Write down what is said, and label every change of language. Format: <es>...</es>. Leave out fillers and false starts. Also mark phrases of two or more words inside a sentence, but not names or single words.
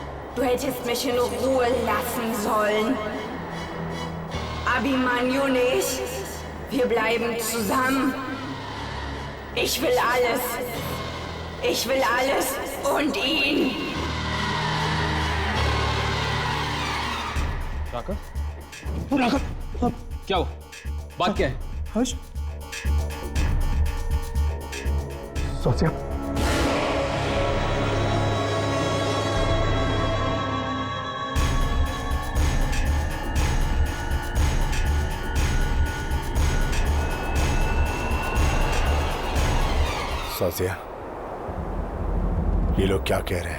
<de>Du hättest mich in Ruhe lassen sollen. Abhimanyu nicht. Wir bleiben zusammen. Ich will alles. Ich will alles und ihn.</de> <hi>राघव? राघव? क्या हुआ? बात क्या है? हर्ष? सोचा सोचिया, ये लोग क्या कह रहे हैं?</hi>